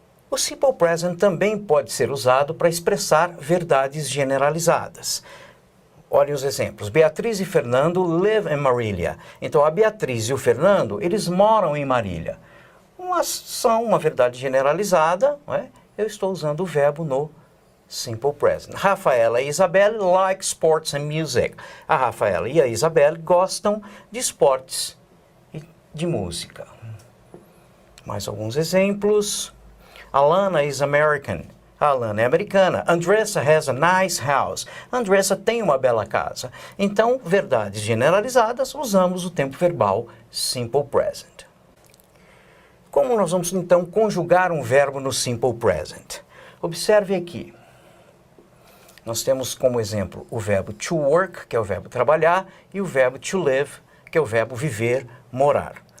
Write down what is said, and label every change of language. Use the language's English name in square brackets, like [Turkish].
[Portuguese] O Simple Present também pode ser usado para expressar verdades generalizadas. Olhem os exemplos. Beatriz e Fernando [English] live in [Portuguese] Marília. Então, a Beatriz e o Fernando, eles moram em Marília. Uma ação, uma verdade generalizada, não é? Eu estou usando o verbo no Simple Present. [English] Rafaela e Isabelle like sports and music. [Portuguese] A Rafaela e a Isabelle gostam de esportes e de música. Mais alguns exemplos. [English] Alana is American. [Portuguese] A Alana é americana. [English] Andressa has a nice house. [Portuguese] Andressa tem uma bela casa. Então, verdades generalizadas, usamos o tempo verbal Simple Present. Como nós vamos, então, conjugar um verbo no Simple Present? Observe aqui. Nós temos como exemplo o verbo to work, que é o verbo trabalhar, e o verbo to live, que é o verbo viver, morar.